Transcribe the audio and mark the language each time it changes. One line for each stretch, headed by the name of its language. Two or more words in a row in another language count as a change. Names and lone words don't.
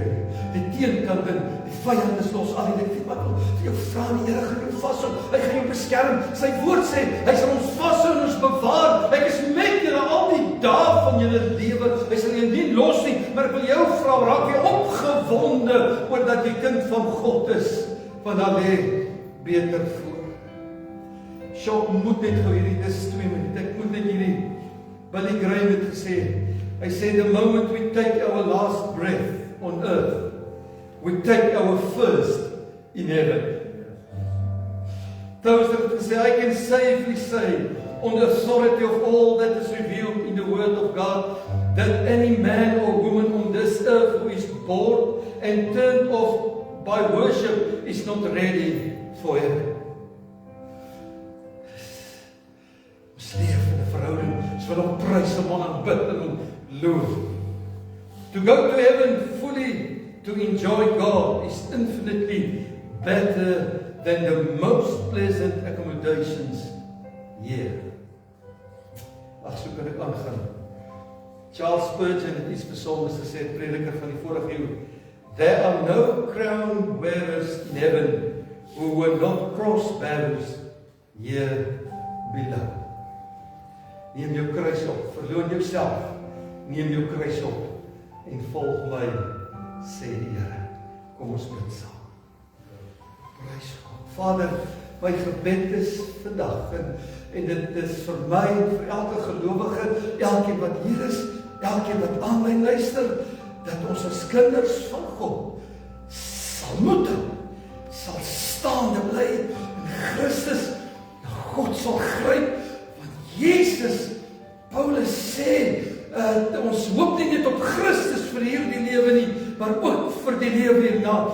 Afrikaans: Die teenkant, die vyand is los, al die ding, maar ek wil vir jou vra, die Here gaan jou vashou, hy gaan jou beskerm, sy woord sê, hy sal ons vashou en ons bewaar, ek is met julle al die dae van julle lewe, hy sal julle nie los nie, maar ek wil jou vra, raak jy opgewonde, oor dat jy kind van God is, want dan lê beter voor. Sjop moet net gou hierdie, dis 2 minute, ek moet net hierdie, Billy Graham het gesê, hy sê,
English: the moment we take our last breath on earth, we take our first in heaven. Those that
Afrikaans: het gesê,
English: I can safely say, on the authority of all that is revealed in the word of God, that any man or woman on this earth who is born and turned off by worship is not ready for heaven.
Afrikaans: Ons leef in 'n verhouding, ons wil hom prys, hom aanbid en hom loof.
English: To go to heaven fully, to enjoy God, is infinitely better than the most pleasant accommodations here.
Afrikaans: So kan ek aangaan. Charles Spurgeon het iets besonders gesê, prediker van die vorige eeu.
English: There are no crown wearers in heaven who were not cross bearers here below.
Afrikaans: Neem jou kruis op, verloon jouself, neem jou kruis op en volg my, sê die Here. Kom ons bid saam. Prys God. Vader, my gebed is vandag, en dit is vir my en vir elke gelowige, elkeen wat hier is, elkeen wat aanlyn luister, dat ons as kinders van God sal moed, sal staande bly in Christus, en God sal gryp, want Jesus, Paulus sê, ons hoop nie net op Christus vir hierdie lewe nie, maar ook vir die lewe hierna.